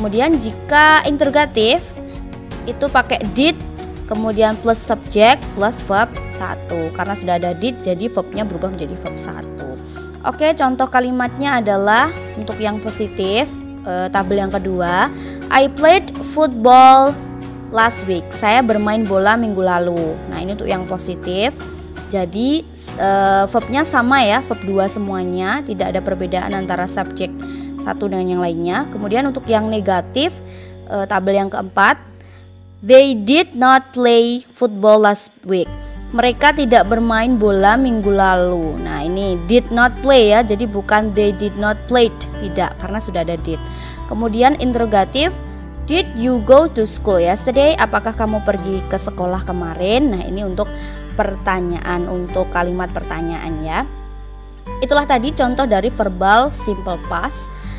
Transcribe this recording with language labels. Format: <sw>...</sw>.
<id>Kemudian jika interrogatif, itu pakai did kemudian plus subject plus verb 1. Karena sudah ada did, jadi verbnya berubah menjadi verb 1. Oke, contoh kalimatnya adalah untuk yang positif, tabel yang kedua.</id> <en>I played football last week.</en> <id>Saya bermain bola minggu lalu. Nah, ini untuk yang positif. Jadi verbnya sama ya, verb 2 semuanya, tidak ada perbedaan antara subjek satu dengan yang lainnya. Kemudian untuk yang negatif, tabel yang keempat,</id> <en>they did not play football last week.</en> <id>Mereka tidak bermain bola minggu lalu. Nah, ini did not play ya, jadi bukan</id> <en>they did not played,</en> <id>tidak, karena sudah ada did. Kemudian interrogatif,</id> <en>did you go to school yesterday?</en> <id>Apakah kamu pergi ke sekolah kemarin? Nah, ini untuk pertanyaan, untuk kalimat pertanyaan ya. Itulah tadi contoh dari verbal simple past.</id>